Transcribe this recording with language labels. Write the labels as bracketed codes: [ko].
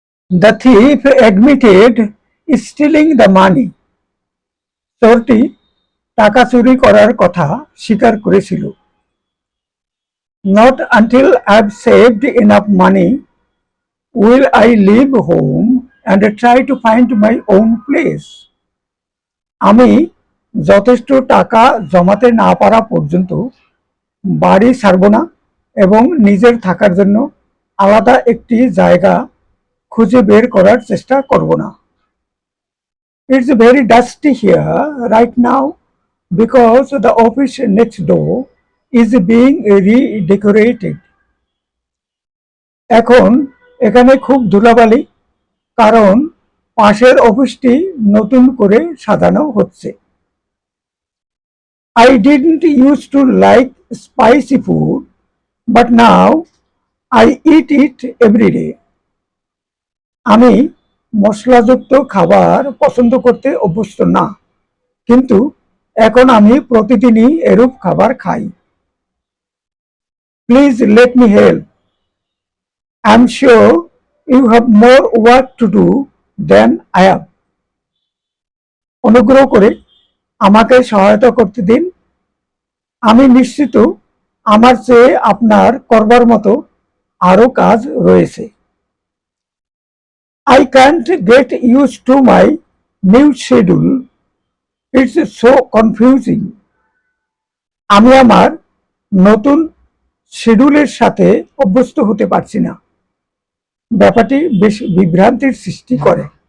[en] The thief admitted stealing the money. [bn] চোরটি টাকা চুরি করার কথা স্বীকার করেছিল। [en] Not until I've saved enough money will I leave home and try to find my own place. [bn] আমি যথেষ্ট টাকা জমাতে না পারা পর্যন্ত বাড়ি ছাড়ব না এবং নিজের থাকার জন্য আলাদা একটি জায়গা খুঁজে বের করার চেষ্টা করব না। [en] It's very dusty here right now because the office next door is being redecorated. [bn] এখন এখানে খুব ধুলাবালি, কারণ পাশের অফিসটি নতুন করে সাজানো হচ্ছে। [en] I didn't used to like spicy food, but now I eat it every day. [bn] আমি মশলাযুক্ত খাবার পছন্দ করতে অভ্যস্ত না, কিন্তু এখন আমি প্রতিদিনই এরূপ খাবার খাই। [en] Please let me help. I'm sure you have more work to do than I have. [bn] অনুগ্রহ করে আমাকে সহায়তা করতে দিন। আমি নিশ্চিত আমার চেয়ে আপনার করবার মতো আরো কাজ রয়েছে। [en] I can't get used to my new schedule. It's so confusing. [bn] আমি আমার নতুন শিডিউলের সাথে অভ্যস্ত হতে পারছি না। ব্যাপারটি বেশ বিভ্রান্তির সৃষ্টি করে।